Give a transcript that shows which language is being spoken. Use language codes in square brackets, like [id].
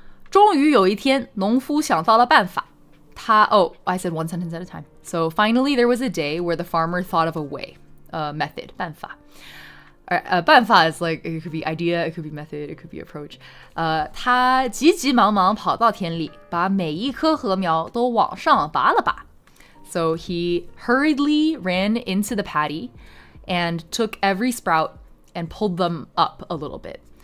[zh] 终于有一天，农夫想到了办法。 [en] I said one sentence at a time. So finally, there was a day where the farmer thought of a way, method, 办法。办法 is like, it could be idea, it could be method, it could be approach. [zh] 他急急忙忙跑到田里，把每一棵禾苗都往上拔了拔。 [en] So he hurriedly ran into the paddy and took every sprout and pulled them up a little bit.